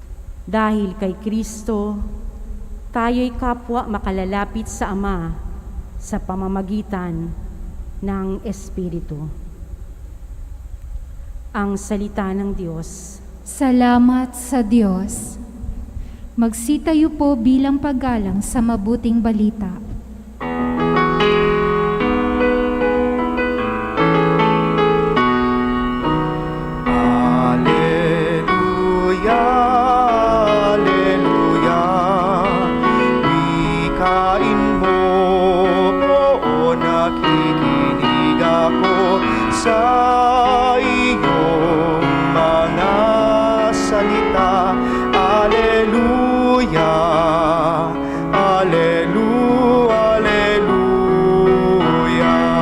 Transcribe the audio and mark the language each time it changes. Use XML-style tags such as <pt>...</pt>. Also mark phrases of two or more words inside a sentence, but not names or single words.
<tl>Dahil kay Kristo, tayo'y kapwa makalalapit sa Ama sa pamamagitan ng Espiritu. Ang salita ng Diyos. Salamat sa Diyos. Magsitayo po bilang paggalang sa mabuting balita. Alleluia, Alleluia. Wikain mo, oo, nakikinig ako sa iyong mga salita. Alleluia, Alleluia, Alleluia.</tl>